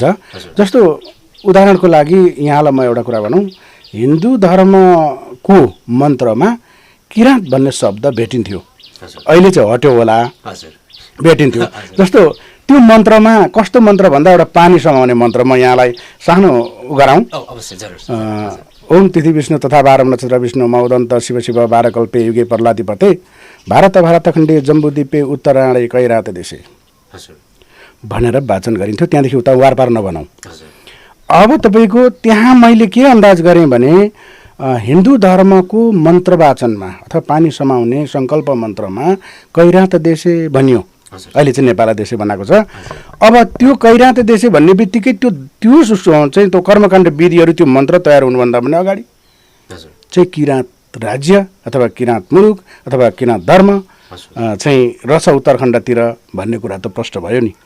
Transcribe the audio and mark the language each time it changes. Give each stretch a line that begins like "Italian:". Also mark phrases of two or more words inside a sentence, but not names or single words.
Nepali: जस्तो उदाहरणको लागि यहाँलाई म एउटा कुरा भनौँ, हिन्दू धर्मको मन्त्रमा किराँत भन्ने शब्द भेटिन्थ्यो, अहिले चाहिँ हट्यो होला, भेटिन्थ्यो। जस्तो त्यो मन्त्रमा कस्तो मन्त्र भन्दा एउटा पानी समाउने मन्त्र म यहाँलाई सानो गराउँ। अवश्य जरुर।
Sanskrit: ओम तिथि विष्णु तथा 12 नक्षत्र विष्णु मौदन्त शिव शिव 12 कल्पे युगे प्रहलादिपते भारत खण्डे जम्बुद्वीपे उत्तरायणे कैरात देशे
Nepali: भनेर वाचन गरिन्थ्यो। त्यहाँदेखि उता वारपार नभनौँ। अब तपाईँको त्यहाँ मैले के अन्दाज गरेँ भने हिन्दू धर्मको मन्त्र वाचनमा अथवा पानी समाउने सङ्कल्प मन्त्रमा
Sanskrit: कैरात देशे
Nepali: भनियो। अहिले चाहिँ नेपाल देशे बनाएको छ। अब त्यो
Sanskrit: कैरात देशे
Nepali: भन्ने बित्तिकै त्यो चाहिँ त्यो कर्मकाण्ड विधिहरू त्यो मन्त्र तयार हुनुभन्दा पनि अगाडि चाहिँ किराँत राज्य अथवा किराँत मुलुक अथवा किराँत धर्म चाहिँ रहेछ उत्तराखण्डतिर भन्ने कुरा त प्रष्ट भयो नि।